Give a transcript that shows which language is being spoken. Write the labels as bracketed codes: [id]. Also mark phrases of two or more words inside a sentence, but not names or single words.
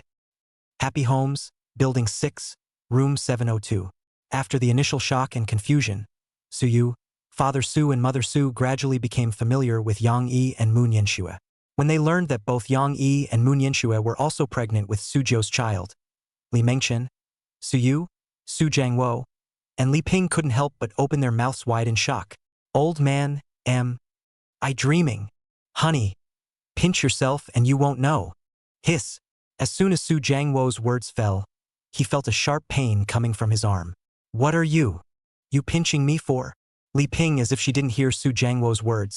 [en] Happy Homes, Building 6, Room 702. After the initial shock and confusion, Su Yu, Father Su and Mother Su gradually became familiar with Yang Yi and Moon Yanxue. When they learned that both Yang Yi and Moon Yanxue were also pregnant with Su Jiu's child, Li Mengchen, Su Yu, Su Jiangwo, and Li Ping couldn't help but open their mouths wide in shock. Old man, I dreaming. Honey, pinch yourself and you won't know. Hiss. As soon as Su Jiangwo's words fell, he felt a sharp pain coming from his arm. What are you pinching me for? Li Ping, as if she didn't hear Su Jiangwo's words.